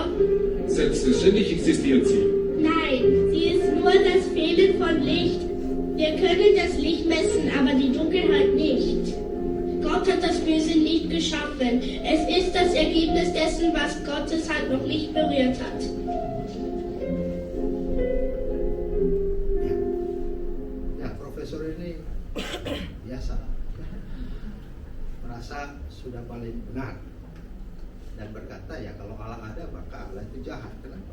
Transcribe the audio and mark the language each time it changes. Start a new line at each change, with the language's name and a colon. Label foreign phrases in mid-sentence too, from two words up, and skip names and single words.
German: Selbstverständlich existiert sie. Nein, sie ist nur das Fehlen von Licht. Wir können das Licht messen, aber die Dunkelheit nicht. Gott hat das Böse nicht geschaffen. Es ist das Ergebnis dessen, was Gottes Hand noch nicht berührt hat.
Indonesian: Ya, profesor ini biasa merasa sudah paling benar dan berkata ya kalau Allah ada maka Allah itu jahat. Kenapa?